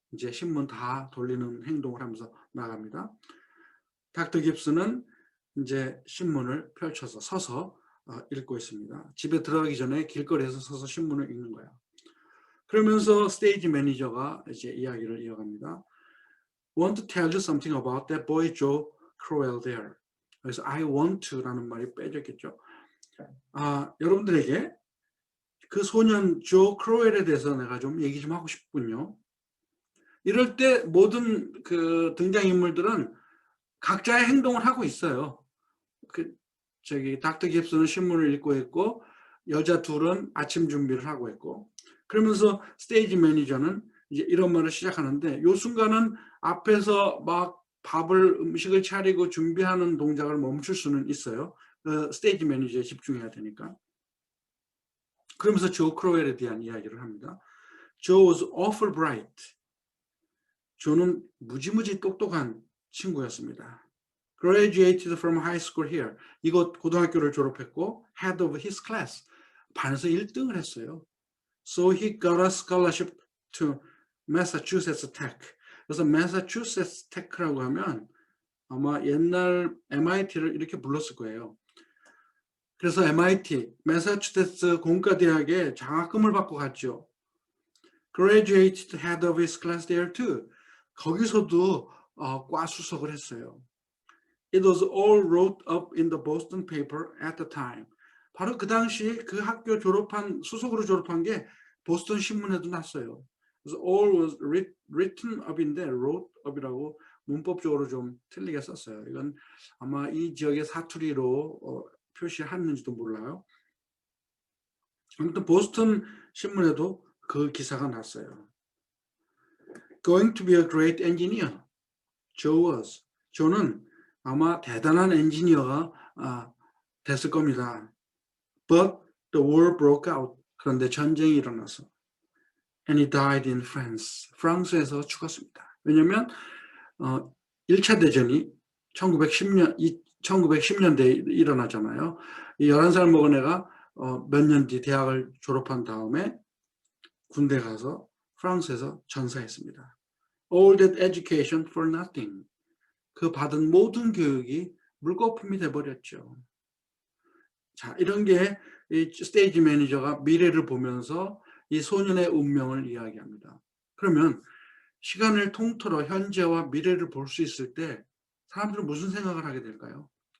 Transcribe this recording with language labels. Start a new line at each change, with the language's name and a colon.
Korean: 이제 신문 다 돌리는 행동을 하면서 나갑니다. 닥터 깁스는 이제 신문을 펼쳐서 서서 읽고 있습니다. 집에 들어가기 전에 길거리에서 서서 신문을 읽는 거야. 그러면서 스테이지 매니저가 이제 이야기를 이어갑니다.
English: Want to tell you something about that boy Joe Crowell there.
Korean: 그래서 I want to라는 말이 빼졌겠죠. 여러분들에게 그 소년 조 크로웰에 대해서 내가 좀 얘기 좀 하고 싶군요. 이럴 때 모든 그 등장인물들은 각자의 행동을 하고 있어요. 닥터 깁스는 신문을 읽고 있고, 여자 둘은 아침 준비를 하고 있고, 그러면서 스테이지 매니저는 이제 이런 말을 시작하는데, 요 순간은 앞에서 막 음식을 차리고 준비하는 동작을 멈출 수는 있어요. 스테이지 매니저에 집중해야 되니까. 그러면서 조 크로웰에 대한 이야기를 합니다.
English: Joe was awful bright.
Korean: 조는 무지무지 똑똑한 친구였습니다.
English: Graduated from high school here.
Korean: 이곳 고등학교를 졸업했고
English: head of his class.
Korean: 반에서 1등을 했어요.
English: So he got a scholarship to Massachusetts Tech.
Korean: 그래서 Massachusetts Tech라고 하면 아마 옛날 MIT를 이렇게 불렀을 거예요. 그래서 MIT, 매사추세츠 공과대학에 장학금을 받고 갔죠.
English: Graduated head of his class there too.
Korean: 거기서도 과 수석을 했어요.
English: It was all wrote up in the Boston paper at the time.
Korean: 바로 그 당시 그 학교 수석으로 졸업한 게 보스턴 신문에도 났어요. 그래서
English: all was written up
Korean: 인데 wrote up이라고 문법적으로 좀 틀리게 썼어요. 이건 아마 이 지역의 사투리로 표시했는지도 몰라요. 아무튼 보스턴 신문에도 그 기사가 났어요.
English: Going to be a great engineer. Joe was.
Korean: 조는 아마 대단한 엔지니어가 됐을 겁니다.
English: But the war broke out.
Korean: 그런데 전쟁이 일어나서
English: and he died in France.
Korean: 프랑스에서 죽었습니다. 왜냐하면 1차 대전이 1910년대에 일어나잖아요. 이 11살 먹은 애가 몇 년 뒤 대학을 졸업한 다음에 군대 가서 프랑스에서 전사했습니다.
English: All that education for nothing.
Korean: 그 받은 모든 교육이 물거품이 돼버렸죠. 자, 이런 게 이 스테이지 매니저가 미래를 보면서 이 소년의 운명을 이야기합니다. 그러면 시간을 통틀어 현재와 미래를 볼 수 있을 때 사람들은 무슨 생각을 하게 될까요?